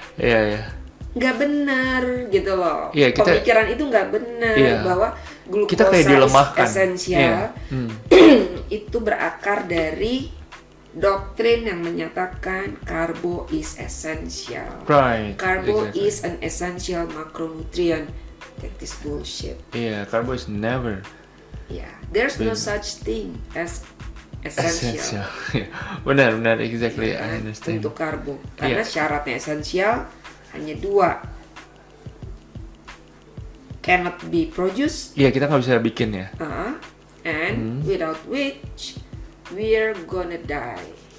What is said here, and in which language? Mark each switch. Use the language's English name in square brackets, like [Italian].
[Indonesian] Iya. Nggak benar gitu loh. Iya, pemikiran itu nggak benar bahwa glukosa kita kayak dilemahkan. Esensial. Itu berakar dari doktrin yang menyatakan [English] carbo is essential. Right. Carbo is an essential macronutrient. That is bullshit. Carbo is never. There's no such thing as essential. [Indonesian] Benar, [English] exactly. I understand. [Indonesian] Untuk karbo, karena syaratnya esensial hanya 2, [English] cannot be produced. [Indonesian] Kita nggak bisa bikin ya. [English] And without which we're gonna die.